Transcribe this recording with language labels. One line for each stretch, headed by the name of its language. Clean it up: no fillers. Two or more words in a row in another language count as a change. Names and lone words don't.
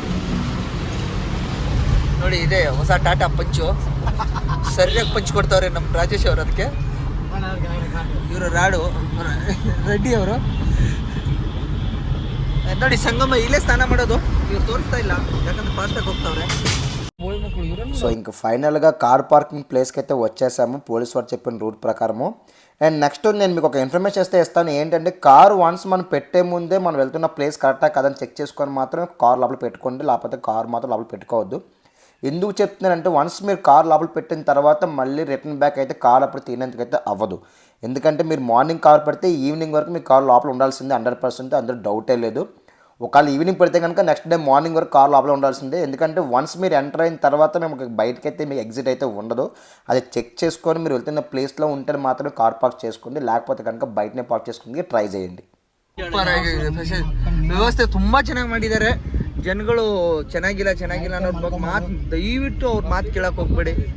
Kannada: ನೋಡಿ ಇದೆ ಹೊಸ ಟಾಟಾ ಪಂಚು, ಸರಿಯಾಗಿ ಪಂಚ್ ಕೊಡ್ತಾವ್ರೆ ನಮ್ಮ ರಾಜೇಶ್ ಅವರು. ಅದಕ್ಕೆ ಇವರು ರೆಡ್ಡಿ ಅವರು ನೋಡಿ ಸಂಗಮ ಇಲ್ಲೇ ಸ್ನಾನ ಮಾಡೋದು. ಇವ್ರು ತೋರಿಸ್ತಾ ಇಲ್ಲ, ಯಾಕಂದ್ರೆ ಫಾಸ್ಟಾಗಿ ಹೋಗ್ತಾವ್ರೆ.
Telugu: సో ఇంకా ఫైనల్గా
English: car parking place
Telugu: అయితే వచ్చేసాము పోలీస్ వారు చెప్పిన రూట్ ప్రకారము.
English: and next
Telugu: నేను మీకు ఒక ఇన్ఫర్మేషన్ ఇస్తాను. ఏంటంటే కారు వన్స్ మనం పెట్టే ముందే మనం వెళ్తున్న ప్లేస్ కరెక్టా కదని చెక్ చేసుకొని మాత్రమే కార్ లోపల పెట్టుకోండి, లేకపోతే కార్ మాత్రం లోపల పెట్టుకోవద్దు. ఎందుకు చెప్తున్నానంటే వన్స్ మీరు కార్ లోపల పెట్టిన తర్వాత మళ్ళీ
English: return back
Telugu: అయితే కార్ అప్పుడు తీనేందుకైతే అవ్వదు. ఎందుకంటే మీరు
English: morning car
Telugu: పెడితే ఈవినింగ్ వరకు మీ కార్ లోపల ఉండాల్సిందే 100%, అందులో డౌటే లేదు. ఒకవేళ ఈవినింగ్ పెడితే కనుక
English: next day morning
Telugu: వరకు కార్ లోపల ఉండాల్సిందే. ఎందుకంటే వన్స్ మీరు ఎంటర్ అయిన తర్వాత మేము బయటకి అయితే మీకు ఎగ్జిట్ అయితే ఉండదు. అది చెక్ చేసుకొని మీరు వెళ్తున్న ప్లేస్లో ఉంటే మాత్రమే
English: car park
Telugu: చేసుకోండి, లేకపోతే కనుక బయటనే ಪಾರ್ಕ್ చేసుకుని ಟ್ರೈ చేయండి.
Kannada: ಸೂಪರ್ ಆಗಿದೆ ವ್ಯವಸ್ಥೆ, ತುಂಬಾ ಚೆನ್ನಾಗಿ ಮಾಡಿದ್ದಾರೆ. ಜನಗಳು ಚೆನ್ನಾಗಿಲ್ಲ ಅನ್ನೋದು ಮಾತು ದಯವಿಟ್ಟು ಅವ್ರ ಮಾತು ಕೇಳಕ್ ಹೋಗ್ಬೇಡಿ.